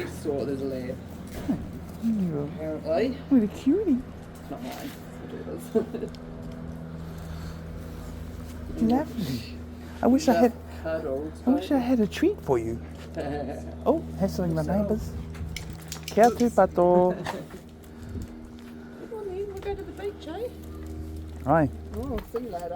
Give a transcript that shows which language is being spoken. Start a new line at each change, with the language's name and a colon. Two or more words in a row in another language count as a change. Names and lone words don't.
English: Saw there's a lab. Oh, Apparently. what a cutie. It's not mine. It is. Lovely. I wish I had a treat for you. Cuddles. Oh, hassling the neighbours.
Māori: Kia tu pato.
English: Come on then, we'll go to the beach, eh? Right, Oh, see you later.